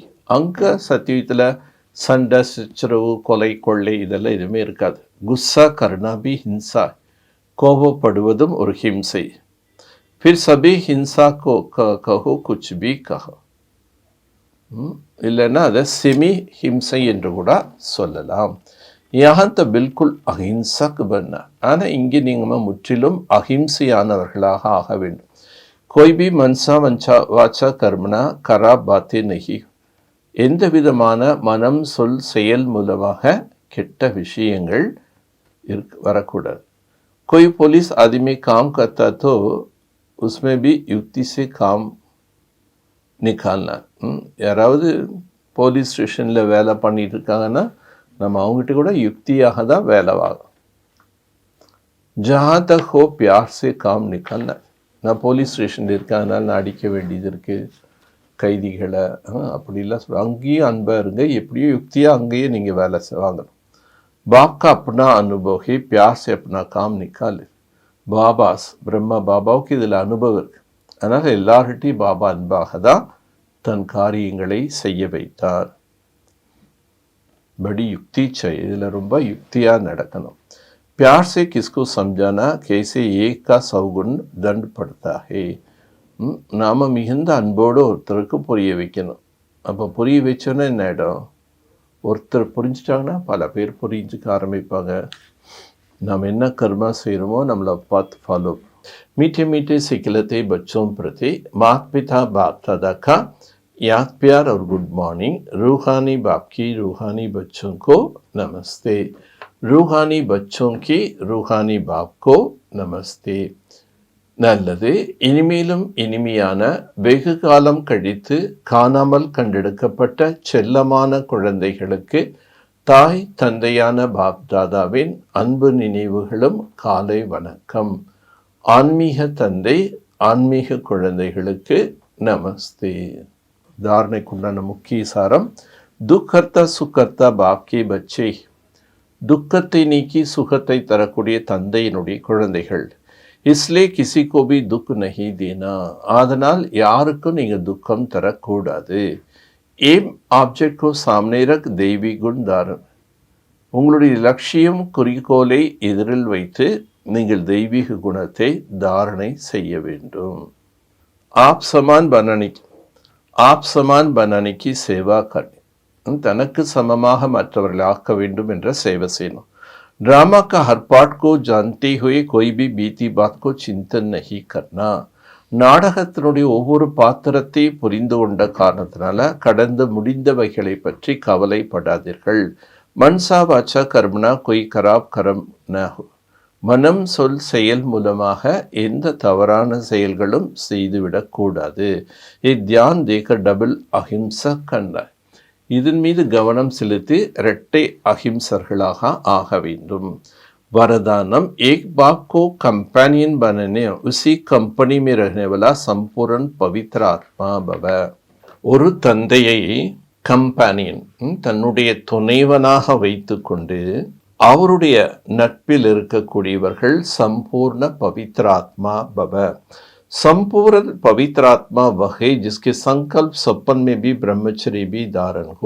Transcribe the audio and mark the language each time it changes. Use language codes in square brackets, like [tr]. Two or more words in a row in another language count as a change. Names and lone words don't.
[ta] அங்கே சத்தியத்தில் சண்டை, சச்சரவு, கொலை, கொள்ளை இதெல்லாம் எதுவுமே இருக்காது. [hi] गुस्सा करना भी हिंसा. [ta] கோபப்படுவதும் ஒரு ஹிம்சை. [hi] फिर सभी हिंसा कहो कुछ भी कहो. [ta] இல்லைன்னா அதை செமி ஹிம்சை என்று கூட சொல்லலாம். [hi] यहाँ तो बिल्कुल अहिंसक बनना, [ta] ஆனால் இங்கே நீங்கள் முற்றிலும் அஹிம்சையானவர்களாக ஆக வேண்டும். [hi] कोई भी मनसा वंचा वाचा कर्मणा खराब बातें नहीं, [ta] எந்த விதமான மனம் சொல் செயல் மூலமாக கெட்ட விஷயங்கள் வரக்கூடாது. [hi] कोई पुलिस आदमी काम करता तो उसमें भी युक्ति से काम निकालना. [ta] யாராவது போலீஸ் ஸ்டேஷனில் வேலை பண்ணிட்டு இருக்காங்கன்னா நம்ம அவங்ககிட்ட கூட யுக்தியாக தான் வேலை வாங்கும். [hi] ஜஹாं तक हो प्यार से काम निकालना. [ta] நான் போலீஸ் ஸ்டேஷனில் இருக்கனால நான் அடிக்க வேண்டியது இருக்குது கைதிகளை, அப்படிலாம் சொல்ல. அங்கேயும் அன்பாக இருங்க, எப்படியோ யுக்தியாக அங்கேயே நீங்கள் வேலை வாங்கணும். [hi] बाप का अपना अनुभव है, प्यार से अपना काम निकाले. [ta] பாபாஸ் பிரம்மா பாபாவுக்கு இதில் அனுபவம் இருக்குது. அதனால் எல்லார்கிட்டையும் பாபா அன்பாக தான் தன் காரியங்களை செய்ய வைத்தார். [hi] बड़ी युक्ति चाहिए, [ta] இதில் ரொம்ப யுக்தியாக நடக்கணும். [hi] प्यार से किसको समझाना, कैसे एक का सौगुण दंड पड़ता है. [ta] நாம் மிகுந்த அன்போடு ஒருத்தருக்கு புரிய வைக்கணும். அப்போ புரிய வச்சோன்னா என்ன ஆகிடும், ஒருத்தர் புரிஞ்சிட்டாங்கன்னா பல பேர் புரிஞ்சுக்க ஆரம்பிப்பாங்க. நாம் என்ன கர்மா செய்கிறோமோ நம்மளை பார்த்து ஃபாலோ. [hi] मीठे मीठे सिखलते बच्चों प्रति माता पिता बाप दादा का याद प्यार और [en] good morning. [hi] रूहानी बाप की रूहानी बच्चों को नमस्ते. रूहानी बच्चों की रूहानी बाप को नमस्ते. [ta] நல்லது. இனிமேலும் இனிமையான வெகு காலம் கழித்து காணாமல் கண்டெடுக்கப்பட்ட செல்லமான குழந்தைகளுக்கு தாய் தந்தையான பாப் தாதாவின் அன்பு நினைவுகளும் காலை வணக்கம். ஆன்மீக தந்தை ஆன்மீக குழந்தைகளுக்கு நமஸ்தே. தாரணைக்குண்டான முக்கிய சாரம், [hi] दुखहर्ता सुखकर्ता बाप के बच्चे. [ta] துக்கத்தை நீக்கி சுகத்தை தரக்கூடிய தந்தையினுடைய குழந்தைகள். [hi] इसलिए किसी को भी दुख नहीं देना. [ta] அதனால் யாருக்கும் நீங்கள் துக்கம் தரக்கூடாது. [en] aim object [hi] को सामने रख दैवी गुण धारण. [ta] உங்களுடைய லட்சியம் குறிக்கோளை எதிரில் வைத்து நீங்கள் தெய்வீக குணத்தை தாரணை செய்ய வேண்டும். [hi] आप समान बनाने की सेवा करनी. [ta] தனக்கு சமமாக மற்றவர்களை ஆக்க வேண்டும் என்ற சேவை செய்யணும். [hi] ड्रामा का हर पार्ट को जानते हुए कोई भी बीती बात को चिंतन नहीं करना. [ta] நாடகத்தினுடைய ஒவ்வொரு பாத்திரத்தை புரிந்து கொண்ட காரணத்தினால கடந்து முடிந்தவைகளை பற்றி கவலைப்படாதீர்கள். [hi] मनसा वाचा कर्मणा कोई खराब कर्म न. [ta] மனம் சொல் செயல் மூலமாக எந்த தவறான செயல்களும் செய்துவிடக்கூடாது. [hi] ध्यान देकर डबल अहिंसक बनना. [ta] இதன் மீது கவனம் செலுத்தி இரட்டை அஹிம்சர்களாக ஆக வேண்டும். [hi] वरदानम, एक बाप को कंपेनियन बनने उसी कंपनी में रहने वाला संपूर्ण पवित्र आत्मा भव. [ta] ஒரு தந்தையை கம்பேனியன் தன்னுடைய துணைவனாக வைத்துக்கொண்டு அவருடைய நட்பில் இருக்கக்கூடியவர்கள் [hi] सम्पूर्ण पवित्रात्मा भव. संपूर्ण पवित्र आत्मा वह है जिसके संकल्प सपन में भी ब्रह्मचर्य भी धारण हो.